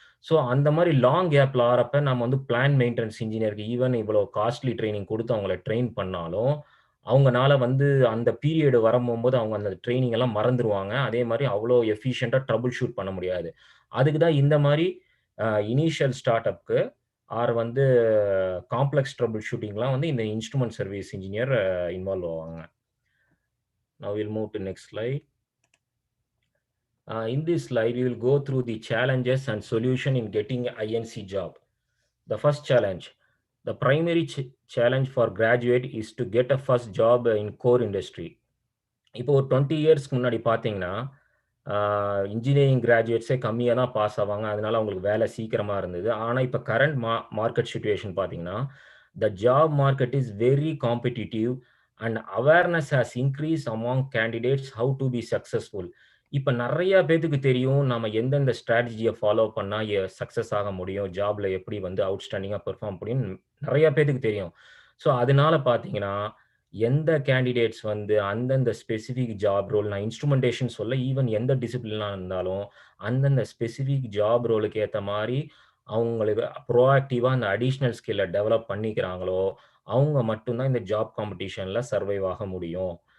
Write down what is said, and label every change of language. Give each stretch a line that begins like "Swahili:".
Tamil: So அந்த மாரி long கேப்ல ஆறப்ப நம்ம வந்து பிளான்ட் மெயின்டனன்ஸ் இன்ஜினியருக்கு ஈவன் இவ்வளோ காஸ்ட்லி ட்ரெய்னிங் குடுத்து அவங்கள ட்ரெயின் பண்ணாலும், அவங்கனால வந்து அந்த பீரியட் வரம்போது அவங்க அந்த ட்ரெய்னிங் எல்லாம் மறந்துருவாங்க. அதே மாரி அவ்வளோ எஃபிஷியன்ட்டா ட்ரபிள் ஷூட் பண்ண முடியாது. அதுக்கு தான் இந்த மாரி இனிஷியல் ஸ்டார்ட் அப்க்கு ஆர் வந்து காம்ப்ளெக்ஸ் ட்ரபிள் ஷூட்டிங்லாம் வந்து இந்த இன்ஸ்ட்ருமென்ட் சர்வீஸ் இன்ஜினியர் இன்வால்வ் ஆவாங்க.
English: Now we'll move to next slide. In this slide, we will go through the challenges and solution in getting an INC job. The first challenge, the primary challenge for graduate is to get a first job in core industry.
Tamil: இப்போ ஒரு 20 இயர்ஸ்க்கு முன்னாடி பார்த்தீங்கன்னா, engineering கிராஜுவேட்ஸே கம்மியா தான் pass ஆவாங்க. அதனால அவங்களுக்கு வேலை சீக்கிரமா இருந்தது. ஆனா இப்ப கரண்ட் மார்க்கெட் சிச்சுவேஷன் பார்த்தீங்கன்னா,
English: the job market is very competitive and awareness has increased among candidates how to be successful.
Tamil: இப்ப நெறைய பேத்துக்கு தெரியும், நாம எந்தெந்த ஸ்ட்ராட்டஜிய ஃபாலோ பண்ணா சக்சஸ் ஆக முடியும். ஜாப்ல எப்படி வந்து அவுட்ஸ்டாண்டிங்கா பெர்ஃபார்ம் முடியும்னு நெறைய பேத்துக்கு தெரியும். ஸோ அதனால பார்த்தீங்கன்னா, எந்த கேண்டிடேட்ஸ் வந்து அந்தந்த ஸ்பெசிஃபிக் ஜாப் ரோல் நான் இன்ஸ்ட்ருமென்டேஷன் சொல்ல, ஈவன் எந்த டிசிப்ளினா இருந்தாலும், அந்தந்த ஸ்பெசிஃபிக் ஜாப் ரோலுக்கு ஏத்த மாரி அவங்களுக்கு ப்ரோஆக்டிவா அந்த அடிஷனல் ஸ்கில்ல டெவலப் பண்ணிக்கிறாங்களோ, அவங்க மட்டும் தான் இந்த ஜாப் காம்படிஷன்ல சர்வைவ் ஆக முடியும்.